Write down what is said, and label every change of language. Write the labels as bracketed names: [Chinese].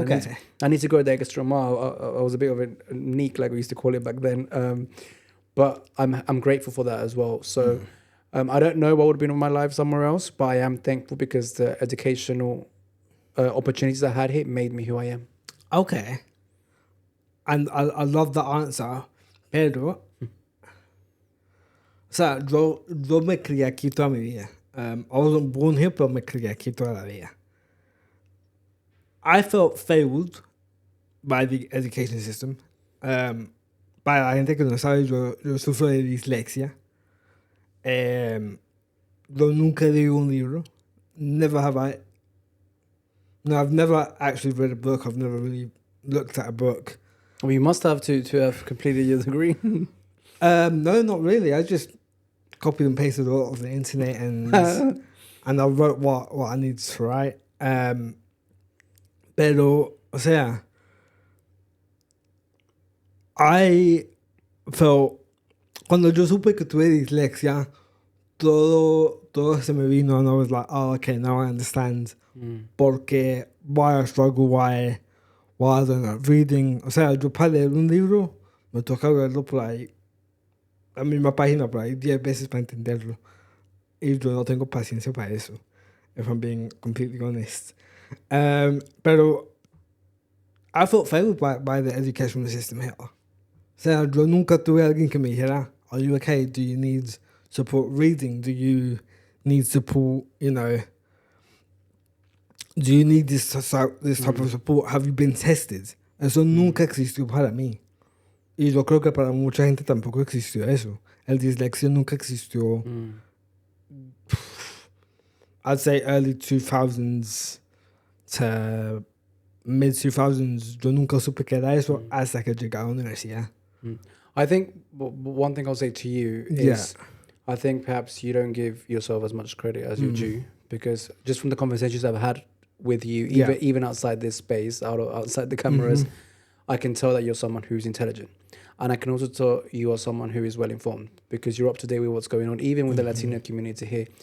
[English] And I need to go the extra mile. I was a bit of a neek, like we used to call it back then. But I'm grateful for that as well. So I don't know what would have been in my life somewhere else, but I am thankful because the educational opportunities I had here made me who I am. Okay. And I love the answer. [Spanish] Pero, o sea, yo me crié aquí toda mi vida. [English] I wasn't born here, [Spanish] pero me crié aquí toda la vida. [English] I felt failed by the education system. [Spanish] Para la gente que no sabe, yo sufro de dislexia. Yo nunca leí un libro. [English] Never have I. No, I've never actually read a book. I've never really looked at a book. Well, you must have to have completed your degree. No, not really. I just copied and pasted a lot of the internet and I wrote what I needed to write. [Spanish] Pero, o sea, [English] I felt, [Spanish] cuando yo supe que tuve dislexia, todo se me vino, [English] and I was like, oh, okay, now I understand. [Spanish] Porque, [English] why I struggle, why I don't know, reading. [Spanish] O sea, yo para leer un libro, me toca verlo por ahí, la misma página por ahí 10 veces para entenderlo. Y yo no tengo paciencia para eso, [English] if I'm being completely honest. Pero I felt failed by the educational system here. [Spanish] O sea, yo nunca tuve alguien que me dijera, [English] are you okay? Do you need support reading? Do you need support, you know, do you need this type of support? Have you been tested? [Spanish] Eso nunca existió para mí. Y yo creo que para mucha gente tampoco existió eso. El dislexia nunca existió. [English] I'd say early 2000s to mid 2000s. [Spanish] Yo nunca supe que era eso hasta que llegué a la universidad. [English] I think one thing I'll say to you is I think perhaps you don't give yourself as much credit as you do, because just from the conversations I've had with you, even outside this space, outside the cameras, I can tell that you're someone who's intelligent. And I can also tell you are someone who is well informed, because you're up to date with what's going on, even with the Latino community here.